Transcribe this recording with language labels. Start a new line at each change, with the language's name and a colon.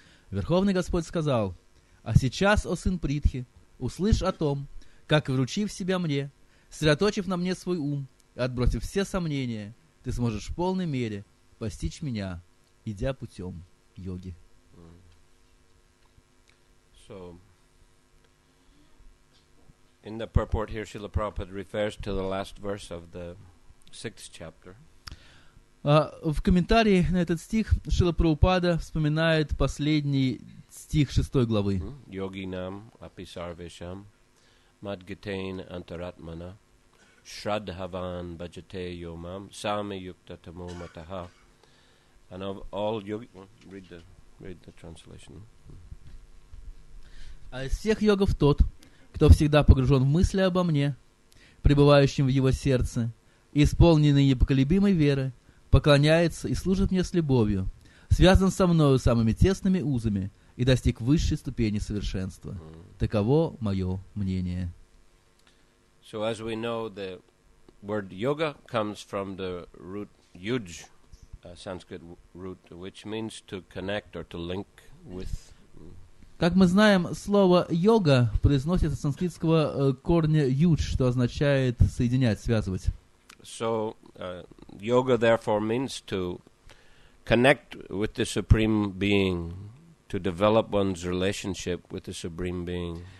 Russian: Верховный Господь сказал: «А сейчас, о сын Притхи, услышь о том, как, вручив себя мне, сосредоточив на мне свой ум и отбросив все сомнения, ты сможешь в полной мере постичь меня, идя путем йоги».
English: So, in the purport here, Srila Prabhupada refers to the last verse of the 6th chapter.
Russian: В комментарии на этот стих Шрила Прабхупада вспоминает последний стих 6 главы.
Sanskrit: Yoginam api sarvesham madgitein antaratmana shraddhavan bhajate yomam sami yukta tamo mataha.
English: And of all yogi, read the translation.
Russian: А из всех йогов тот, кто всегда погружен в мысли обо мне, пребывающим в его сердце, и исполненный непоколебимой веры, поклоняется и служит мне с любовью, связан со мною самыми тесными узами и достиг высшей ступени совершенства. Таково мое мнение.
English: So as we know, the word yoga comes from the root yuj, Sanskrit root, which means to connect or to link with.
Russian: Как мы знаем, слово «йога» произносится с санскритского корня «юдж», что означает «соединять», «связывать».
English: So, yoga therefore means to connect with the Supreme Being, to develop one's relationship with the Supreme Being.